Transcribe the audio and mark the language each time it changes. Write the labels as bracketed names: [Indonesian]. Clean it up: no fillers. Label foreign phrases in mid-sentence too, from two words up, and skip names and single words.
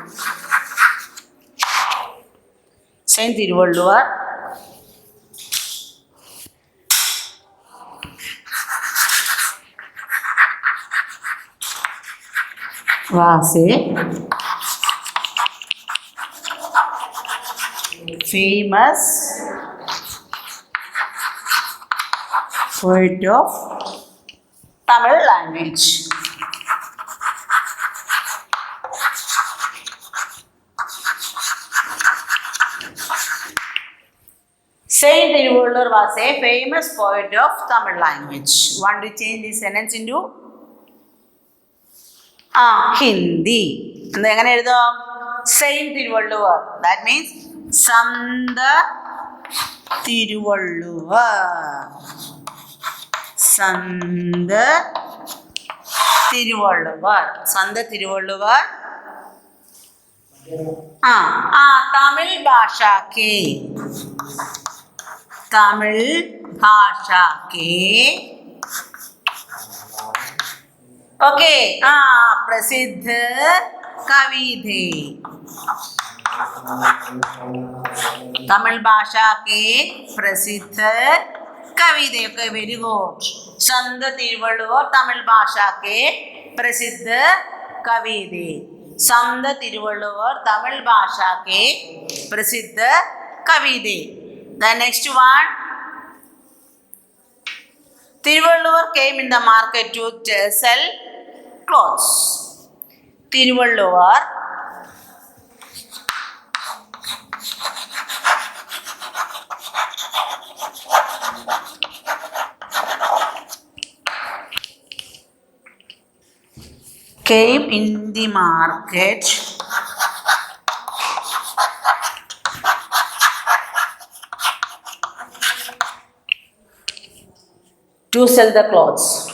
[English] Saint Tiruvallur was a famous poet of Tamil language. Saint Tiruvallur was a famous poet of Tamil language. Want to change this sentence into Hindi. [Malayalam] എങ്ങനെ എഴുതാം സെയിന്റ് തിരുവള്ളുവർ [English] that means [Malayalam] സന്ത [Hindi] തിരുവള്ളുവർ തിരുവള്ളുവർ तमिल भाषा के ओके प्रसिद्ध कवि थे तमिल भाषा के प्रसिद्ध कवि थे [English] okay very good [Hindi] संत तिरुवल्लुवर तमिल भाषा के प्रसिद्ध कवि थे संत तिरुवल्लुवर तमिल भाषा के प्रसिद्ध कवि थे [English] the next one Tiruvallur came in the market to sell clothes. Tiruvallur came in the market to sell the clothes.